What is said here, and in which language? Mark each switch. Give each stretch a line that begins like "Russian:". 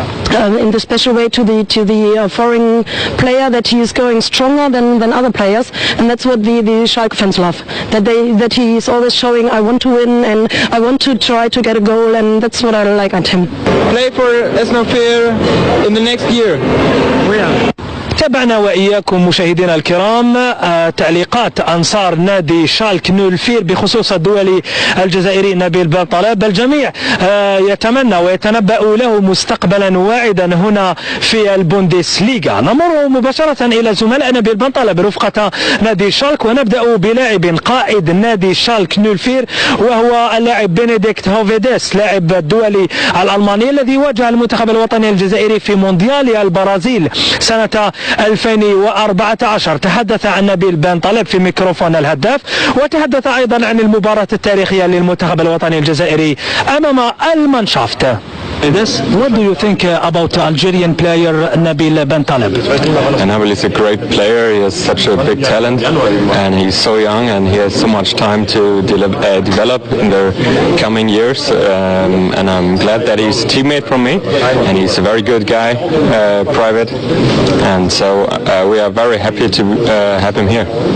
English: In the special way to the foreign player, that he is going stronger than other players, and that's what the Schalke fans love. That he is always showing, I want to win and I want to try to get a goal, and that's what I like at him. Play for Esnofir in the next year.
Arabic: تابعنا وإياكم مشاهدينا الكرام تعليقات أنصار نادي شالك 04 بخصوص الدولي الجزائري نبيل بنطلب. الجميع يتمنى ويتنبأ له مستقبلا واعدا هنا في البوندسليغا. نمر مباشرة إلى زملاء نبيل بنطلب رفقة نادي شالك، ونبدأ بلاعب قائد نادي شالك 04 وهو اللاعب بنديكت هوفيديس، لاعب الدولي الألماني الذي واجه المنتخب الوطني الجزائري في مونديال البرازيل سنة 2014. تحدث عن نبيل بنطلب في ميكروفون الهداف، وتحدث أيضا عن المباراة التاريخية للمنتخب الوطني الجزائري أمام المانشافت.
English: What do you think about Algerian player Nabil Bentaleb? Nabil is a great player. He has such a big talent, and he's so young, and he has so much time to develop in the coming years. And I'm glad that he's a teammate from me, and he's a very good guy, private, and so we are very happy to have him here.